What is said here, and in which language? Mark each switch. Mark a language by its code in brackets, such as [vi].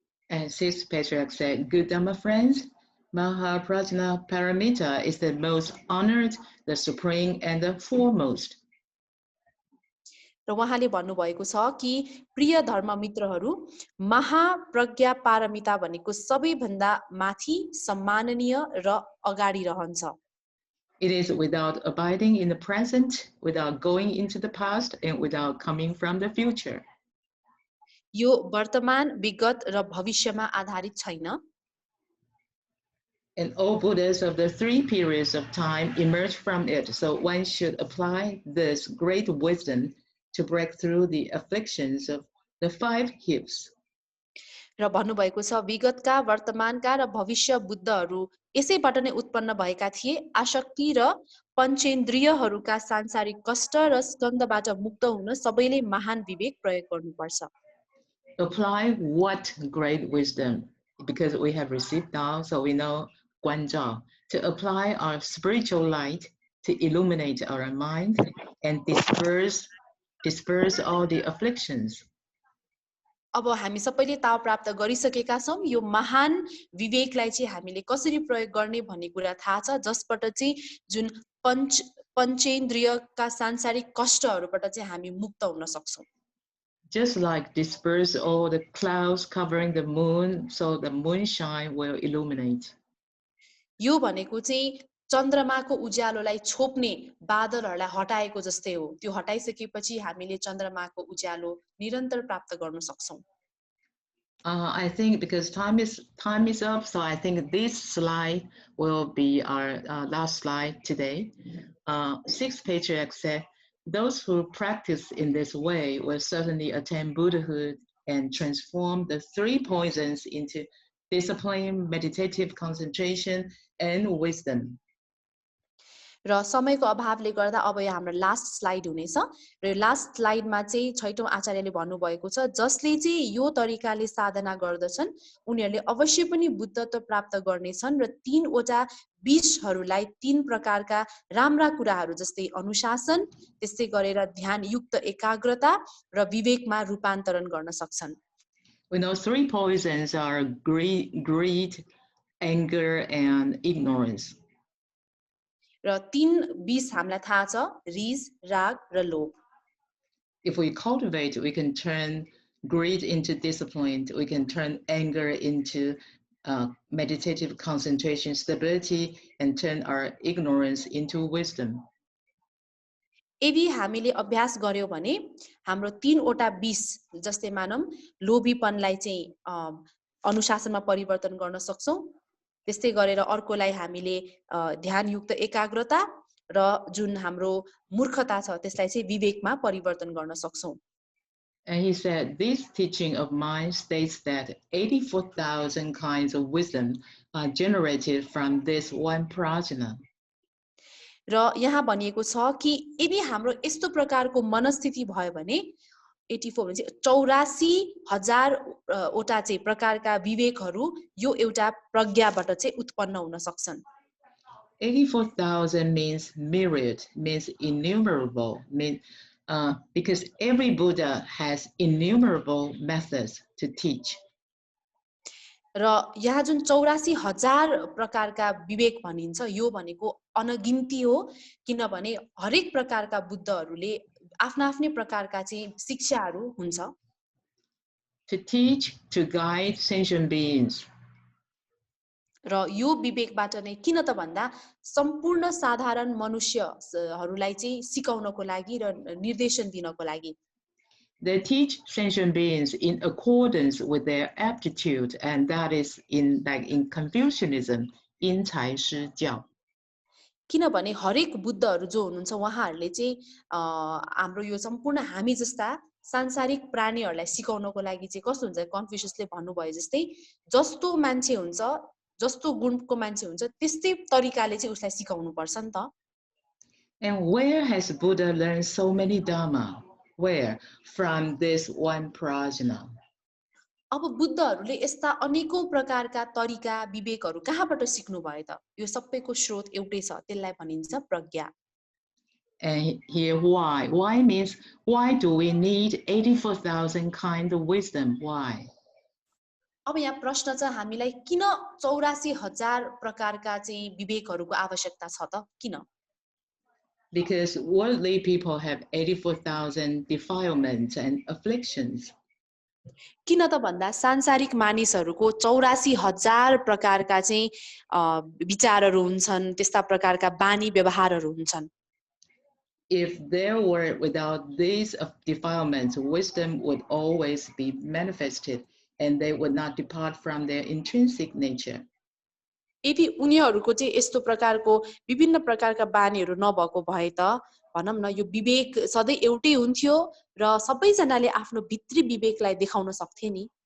[en] And 6th patriarch said, "Good Dhamma friends, Mahaprajna Paramita is the most honored, the supreme, and the foremost." [ne] र उहाँले भन्नुभएको छ कि प्रिय धर्म मित्रहरू महाप्रज्ञा पारमिता भनेको सबैभन्दा माथि सम्माननीय र अगाडि रहन्छ. [en] It is without abiding in the present, without going into the past, and without coming from the future. [ne] यो वर्तमान, विगत र भविष्यमा आधारित छैन. [en] And all Buddhas of the 3 periods of time emerge from it. So one should apply this great wisdom to break through the afflictions of the 5 heaps. [ne] र भन्नुभएको छ विगतका, वर्तमानका र भविष्य बुद्धहरू यसैबाट नै उत्पन्न भएका थिए. आसक्ति र पञ्चेन्द्रियहरूका सांसारिक कष्ट र स्कन्धबाट मुक्त हुन सबैले महान विवेक प्रयोग गर्नुपर्छ. [en] Apply what great wisdom? Because we have received now, so we know Guanzhao, to apply our spiritual light to illuminate our mind and disperse all the afflictions. [ne] अब हामी सबैले ताव प्राप्त गरिसकेका छौं. यो महान विवेकलाई चाहिँ हामीले कसरी प्रयोग गर्ने भन्ने कुरा थाहा छ, जसबाट चाहिँ जुन पञ्चेन्द्रियका सांसारिक कष्टहरूबाट चाहिँ हामी मुक्त हुन सक्छौं. [en] Just like disperse all the clouds covering the moon, so the moonshine will illuminate. [ne] यो भनेको चाहिँ चन्द्रमाको उज्यालोलाई छोप्ने बादलहरूलाई हटाएको जस्तै हो. त्यो हटाइसकेपछि हामीले चन्द्रमाको उज्यालो निरन्तर प्राप्त गर्न सक्छौं. [en] I think because time is up, so I think this slide will be our last slide today. 6th patriarch said, "Those who practice in this way will certainly attain Buddhahood and transform the 3 poisons into discipline, meditative concentration, and wisdom." [ne] र समयको अभावले गर्दा अब यो हाम्रो last slide हुनेछ. र यो लास्ट स्लाइडमा चाहिँ 6औं आचार्यले भन्नुभएको छ जसले चाहिँ यो तरिकाले साधना गर्दछन् उनीहरूले अवश्य पनि बुद्धत्व प्राप्त गर्नेछन् र 3 वटा विषहरूलाई 3 प्रकारका राम्रा कुराहरू जस्तै अनुशासन, त्यसै गरेर ध्यान युक्त एकाग्रता र विवेकमा रूपान्तरण गर्न सक्छन्. [en] We know 3 poisons are greed, anger, and ignorance. [ne] र 3 विष हामीलाई थाहा छ, रिस, राग र लोभ. [en] If we cultivate, we can turn greed into discipline. We can turn anger into meditative concentration, stability, and turn our ignorance into wisdom. [ne] यदि हामीले अभ्यास गर्यौं भने हाम्रो 3 वटा विष जस्तै मानौं लोभीपनलाई चाहिँ अनुशासनमा परिवर्तन गर्न सक्छौं. त्यस्तै गरेर अर्कोलाई हामीले ध्यानयुक्त एकाग्रता र जुन हाम्रो मूर्खता छ त्यसलाई चाहिँ विवेकमा परिवर्तन गर्न सक्छौं. [en] And he said, "This teaching of mine states that 84,000 kinds of wisdom are generated from this one prajna." [ne] र यहाँ भनिएको छ कि यदि हाम्रो यस्तो प्रकारको मनस्थिति भयो भने 84 भने 84,000 वटा चाहिँ प्रकारका विवेकहरू यो एउटा प्रज्ञाबाट चाहिँ उत्पन्न हुन सक्छन्. [en] 84,000 means myriad, means innumerable, because every Buddha has innumerable methods to teach. [ne] र यहाँ जुन 84,000 प्रकारका विवेक भनिन्छ यो भनेको अनगिन्ती हो, किनभने हरेक प्रकारका बुद्धहरूले आफ्ना आफ्नै प्रकारका चाहिँ शिक्षाहरू हुन्छ. [en] To teach, to guide sentient beings. [ne] र यो विवेकबाट नै किन त भन्दा सम्पूर्ण साधारण मनुष्यहरूलाई चाहिँ सिकाउनको लागि र निर्देशन दिनको लागि [en] They teach sentient beings in accordance with their aptitude, and that is in Confucianism, in Cai Shi Jiao. [ne] किनभने हरेक बुद्धहरू जो हुनुहुन्छ उहाँहरूले चाहिँ हाम्रो यो सम्पूर्ण हामी जस्ता सांसारिक प्राणीहरूलाई सिकाउनको लागि चाहिँ कस्तो हुन्छ कन्फ्युसियसले भन्नुभयो जस्तै जस्तो मान्छे हुन्छ जस्तो गुणको मान्छे हुन्छ त्यस्तै तरिकाले चाहिँ उसलाई सिकाउनु पर्छ नि त [en] And where has Buddha learned so many dharma? Where? From this one prajna. [ne] अब बुद्धहरूले यस्ता अनेकौं प्रकारका तरिका विवेकहरू कहाँबाट सिक्नु भयो त यो सबैको स्रोत एउटै छ त्यसलाई भनिन्छ प्रज्ञा [en] And here why? Why means why do we need 84,000 kind of wisdom? Why? [ne] अब यहाँ प्रश्न छ हामीलाई किन 84,000 प्रकारका चाहिँ विवेकहरूको आवश्यकता छ त किन [en] Because worldly people have 84,000 defilements and afflictions. [ne] किन त भन्दा सांसारिक मानिसहरूको 84,000 प्रकारका चाहिँ विचारहरू हुन्छन् त्यस्ता प्रकारका बानी व्यवहारहरू हुन्छन् [en] If there were without these defilements, wisdom would always be manifested and they would not depart from their intrinsic nature. [ne] यदि उनीहरूको चाहिँ यस्तो प्रकारको विभिन्न प्रकारका बानीहरू नभएको भए त भनौं न यो विवेक सधैँ एउटै हुन्थ्यो र सबैजनाले आफ्नो भित्री विवेकलाई देखाउन सक्थे नि